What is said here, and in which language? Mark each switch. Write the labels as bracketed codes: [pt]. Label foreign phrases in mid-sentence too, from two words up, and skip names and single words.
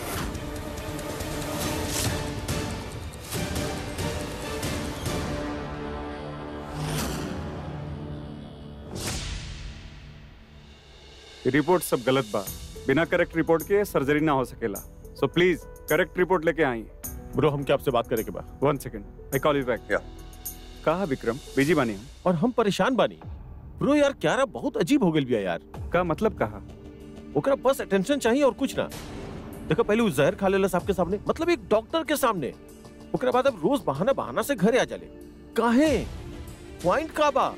[bho] रिपोर्ट सब गलत बा, बिना [en] correct report [bho] के सर्जरी ना हो सकेला। सो [en] please correct report [bho] लेके आई। ब्रो हम क्या आपसे बात करे के बा? [en] 1 second, I call you back. [bho] कहा विक्रम, बिजी बानी हम। और हम परेशान बानी। ब्रो यार क्यारा बहुत अजीब हो गई बिया यार। का मतलब कहा? ओकरा बस अटेंशन चाहिए और कुछ ना। देखो पहले वो जहर खा लेला सबके सामने, मतलब एक डॉक्टर के सामने। ओकरा बाद अब रोज बहाना बहाना से घरे आ जाले। काहे? पॉइंट का बा?